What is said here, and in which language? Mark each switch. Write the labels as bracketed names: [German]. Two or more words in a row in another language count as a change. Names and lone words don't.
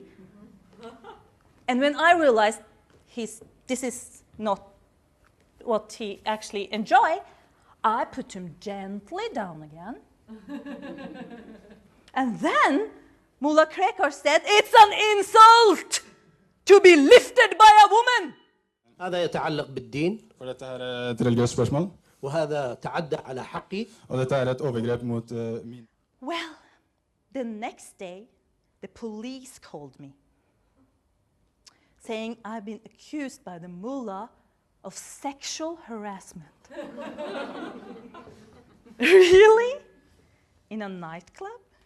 [English] And when I realized this is not what he actually enjoyed, I put him gently down again. And then Mullah Krekar said, "It's an insult to be lifted by a woman." [Arabic] هذا يتعلق بالدين. [Norwegian] For dette her er et religiøst spørsmål. [Arabic] وهذا تعدى على حقي. [Norwegian] Og dette er et overgrep mot min. [English] Well, the next day, the police called me, saying I've been accused by the mullah of sexual harassment. Really? In a nightclub?